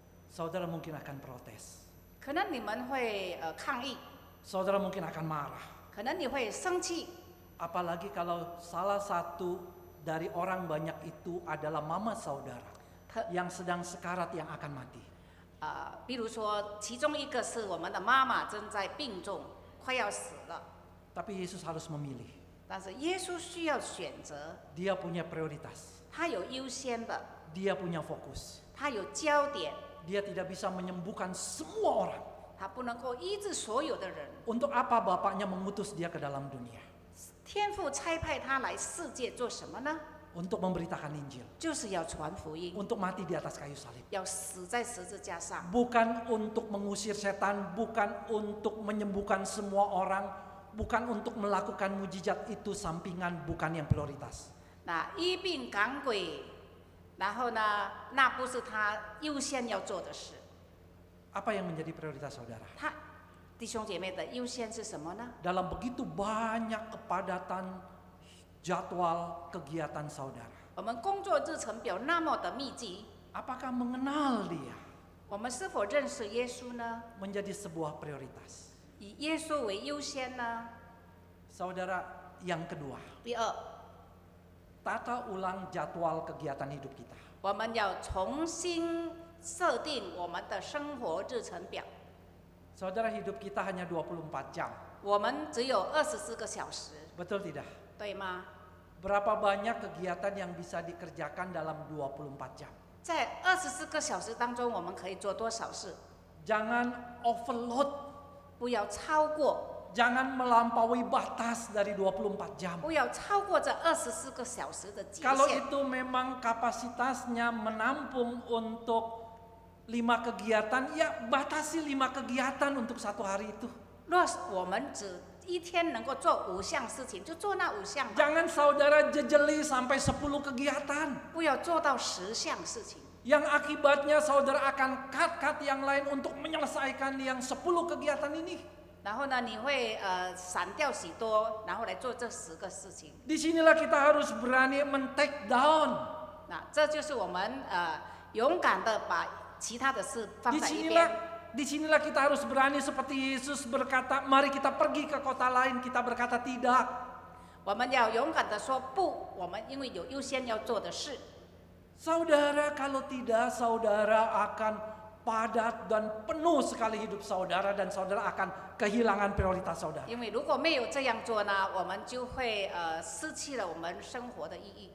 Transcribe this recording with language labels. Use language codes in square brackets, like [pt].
[id] Saudara mungkin akan protes. [zh] 可能你们会抗议， [id] Saudara mungkin akan marah. [zh] 可能你会生气， [id] Apalagi kalau salah satu dari orang banyak itu adalah mama saudara [zh] 特 [id] yang sedang sekarat yang akan mati. [zh] 比如说，其中一个是我们的妈妈正在病重，快要死了， [id] Tapi Yesus harus memilih. [zh] 但是耶稣需要选择， [id] Dia punya prioritas. [zh] 他有优先的， [id] Dia punya fokus. [zh] 他有焦点， [id] Dia tidak bisa menyembuhkan semua orang. [zh] 他不能够医治所有的人。 [id] Untuk apa Bapaknya mengutus dia ke dalam dunia? [zh] 天父差派他来世界做什么呢？ [id] Untuk memberitakan Injil. [zh] 就是要传福音， [id] Untuk mati di atas kayu salib. [zh] 要死在十字架上， [id] Bukan untuk mengusir setan, bukan untuk menyembuhkan semua orang, bukan untuk melakukan mujizat, itu sampingan, bukan yang prioritas. [zh] 那医病赶鬼，然后呢，那不是他优先要做的事。 [id] Apa yang menjadi prioritas saudara? [zh] 他弟兄姐妹的优先是什么呢？ [id] Dalam begitu banyak kepadatan jadwal kegiatan saudara, [zh] 我们工作日程表那么的密集， [id] apakah mengenal dia [zh] 我们是否认识耶稣呢？ [id] menjadi sebuah prioritas? [zh] 以耶稣为优先呢？ [id] Saudara, yang kedua, [zh] 第二， [id] tata ulang jadwal kegiatan hidup kita. [zh] 我们要重新设定我们的生活日程表。 [id] Saudara, hidup kita hanya 24 jam. [zh] 我们只有24个小时， [id] Betul tidak? [zh] 对吗？ [id] Berapa banyak kegiatan yang bisa dikerjakan dalam 24 jam? [zh] 在24个小时当中，我们可以做多少事？ [id] Jangan overload, [zh] 不要超过， [id] jangan melampaui batas dari 24 jam. [zh] 不要超过这24个小时的极 [id] Kalau [zh] 限。 [id] itu memang kapasitasnya menampung untuk 5 kegiatan, ya batasi 5 kegiatan untuk satu hari itu. [zh] 若我们只一天能够做5项事情，就做那5项吧， [id] Jangan saudara jejeli sampai 10 kegiatan. [zh] 不要做到10项事情。 [id] Yang akibatnya saudara akan cut yang lain untuk menyelesaikan yang 10 kegiatan ini. [zh] 然后呢，你会闪掉许多，然后来做这10个事情。 [id] Disinilah kita harus berani men-take down. [zh] 那这就是我们勇敢的把其他的事放在一边。 [id] Disinilah kita harus berani seperti Yesus berkata, mari kita pergi ke kota lain, kita berkata tidak. [zh] 我们要勇敢的说不，我们因为有优先要做的事。 [id] Saudara, kalau tidak saudara akan padat dan penuh sekali hidup saudara dan saudara akan kehilangan prioritas saudara. [zh] 因为如果没有这样做呢，我们就会失去了我们生活的意义。